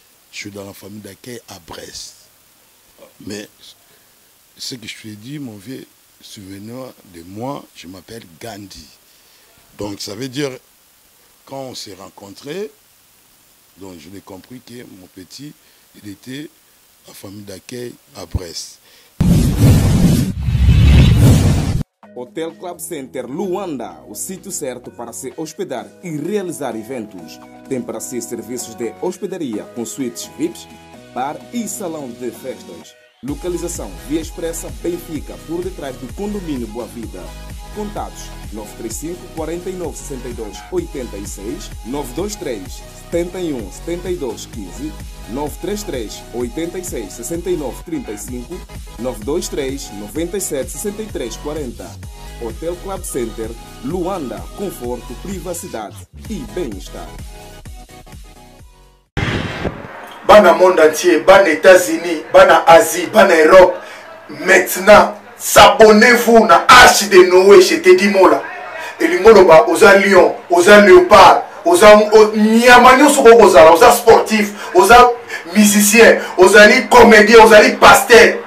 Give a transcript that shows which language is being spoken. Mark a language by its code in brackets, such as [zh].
[fr] Je suis dans la famille d'accueil à Brest. Mais ce que je te dis, mon vieux, souvenez-vous de moi, je m'appelle Gandhi. Donc ça veut dire, quand on s'est rencontrés, donc je l'ai compris que mon petit, il était à famille d'accueil à Brest. [pt] Hotel Club Center Luanda, o sítio certo para se hospedar e realizar eventos. Tem para si serviços de hospedaria com suítes VIPs, bar e salão de festas. Localização Via Expressa Benfica, por detrás do condomínio Boa Vida. contatos 935 49 62 86, 923 71 72 15, 933 86 69 35, 923 97 63 40. Hotel Club Center, Luanda, conforto, privacidade e bem-estar. [fr] Bana monde entier, bana États-Unis, bana Asie, bana Europe, maintenant, s'abonnez-vous na Arche de Noé chez Teddy Mola. Et l'ingoloba, aux Lyon, aux Léopard, aux Niamanyo aux sportifs, aux musiciens, aux comédiens, aux pasteurs.